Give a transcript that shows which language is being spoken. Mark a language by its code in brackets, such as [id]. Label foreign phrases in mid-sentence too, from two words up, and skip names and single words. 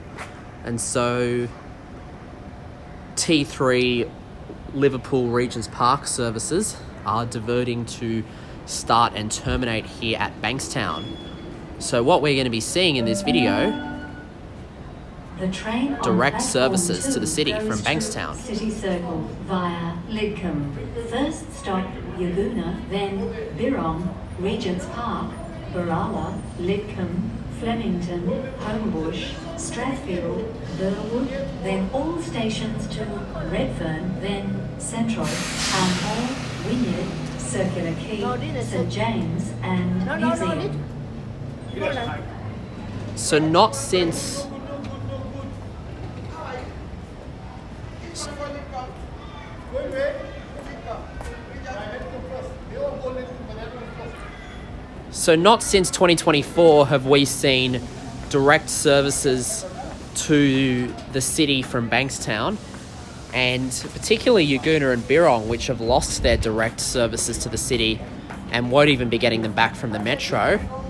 [en] And so T3 Liverpool Regent's Park services are diverting to start and terminate here at Bankstown. So what we're going to be seeing in this video, direct services to the city from Bankstown. City Circle via Lidcombe. First stop Yagoona, then Birong, Regent's Park, Barala, Lidcombe, Flemington, Homebush, Strathfield, Burwood, then all stations to Redfern, then Central, Town Hall, Wynyard, Circular Quay, St James and Museum. So not since... So not since 2024 have we seen direct services to the city from Bankstown, and particularly Yagoona and Birong, which have lost their direct services to the city and won't even be getting them back from the metro.